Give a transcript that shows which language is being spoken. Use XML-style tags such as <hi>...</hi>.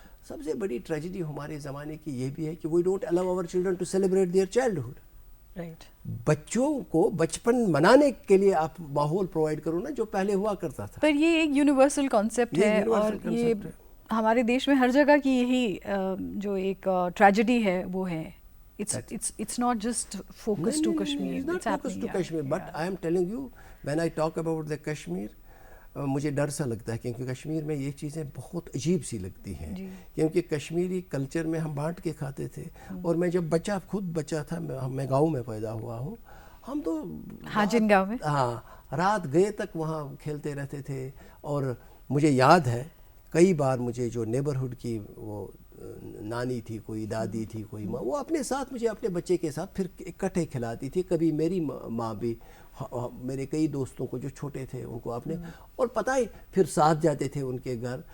<ur>سب سے بڑی ٹریجڈی ہمارے زمانے کی یہ بھی ہے کہ</ur> <en>We don't allow our children to celebrate their childhood.</en> <ur>بچوں کو بچپن منانے کے لیے آپ ماحول پرووائڈ کرو نا جو پہلے ہوا کرتا تھا. پر یہ ایک یونیورسل کانسیپٹ ہے اور یہ ہمارے دیش میں ہر جگہ کی یہی جو ایک ٹریجڈی ہے وہ ہے.</ur> <en>It's not just focused to Kashmir. It's not focused to Kashmir, but I am telling you, when I talk about the Kashmir,</en> <ur>مجھے ڈر سا لگتا ہے کیونکہ کشمیر میں یہ چیزیں بہت عجیب سی لگتی ہیں، کیونکہ کشمیری کلچر میں ہم بانٹ کے کھاتے تھے. اور میں جب خود بچہ تھا، میں گاؤں میں پیدا ہوا ہوں، ہم تو حاجن گاؤں میں رات گئے تک وہاں کھیلتے رہتے تھے. اور مجھے یاد ہے کئی بار مجھے جو نیبرہڈ کی وہ نانی تھی، کوئی دادی تھی، کوئی ماں، وہ اپنے ساتھ مجھے اپنے بچے کے ساتھ پھر اکٹھے کھلاتی تھی. کبھی میری ماں بھی میرے کئی دوستوں کو جو چھوٹے تھے ان کو اپنے، اور پتہ ہی پھر ساتھ جاتے تھے ان کے گھر.</ur>